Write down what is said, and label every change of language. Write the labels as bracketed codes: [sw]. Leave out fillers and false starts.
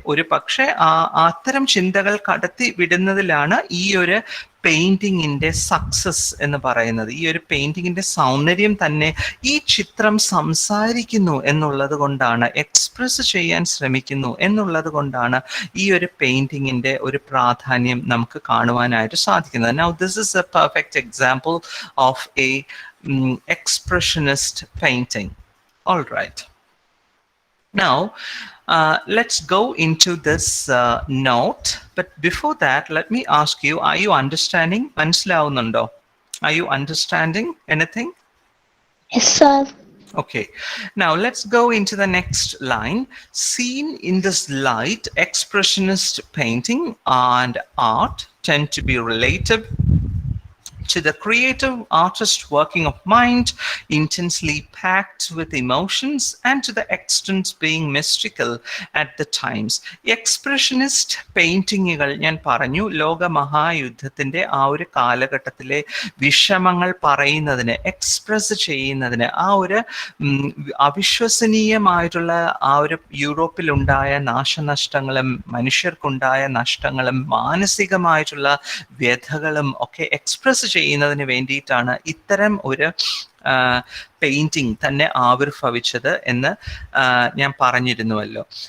[ml] ഒരു പക്ഷെ അത്തരം ചിന്തകൾ കടത്തി വിടുന്നതിലാണ് ഈ ഒരു പെയിന്റിങ്ങിന്റെ സക്സസ് എന്ന് പറയുന്നത്. ഈ ഒരു പെയിന്റിങ്ങിന്റെ സൗന്ദര്യം തന്നെ ഈ ചിത്രം സംസാരിക്കുന്നു എന്നുള്ളത് കൊണ്ടാണ്, എക്സ്പ്രസ് ചെയ്യാൻ ശ്രമിക്കുന്നു എന്നുള്ളത് കൊണ്ടാണ് ഈ ഒരു പെയിന്റിങ്ങിന്റെ ഒരു പ്രാധാന്യം നമുക്ക് കാണുവാനായിട്ട് സാധിക്കുന്നത്. [en] Now this is a perfect example of a expressionist painting. All right. Now let's go into this note, but before that let me ask you, are you understanding? [ml] Manasilavunundo? [en] Are you understanding anything? Yes, sir. Okay, now let's go into the next line. Seen in this light, expressionist painting and art tend to be related to the creative artist working of mind, intensely packed with emotions, and to the extent being mystical at the times. [ml] Expressionist paintingകൾ ഞാൻ പറഞ്ഞു ലോക മഹായുദ്ധത്തിന്റെ ആ ഒരു കാലഘട്ടത്തിലെ വിഷമങ്ങൾ പറയുന്നതിന്, express ചെയ്യുന്നതിന്, ആ ഒരു അവിശ്വസനീയമായിട്ടുള്ള ആ ഒരു യൂറോപ്പിലുണ്ടായ നാശനഷ്ടങ്ങളും മനുഷ്യർക്കുണ്ടായ നഷ്ടങ്ങളും മാനസികമായിട്ടുള്ള വ്യഥകളും ഒക്കെ എക്സ്പ്രസ് ചെയ്യുന്നതിന് വേണ്ടിയിട്ടാണ് ഇത്തരം ഒരു പെയിന്റിംഗ് തന്നെ ആവിർഭവിച്ചത് എന്ന് ഞാൻ പറഞ്ഞിരുന്നുവല്ലോ.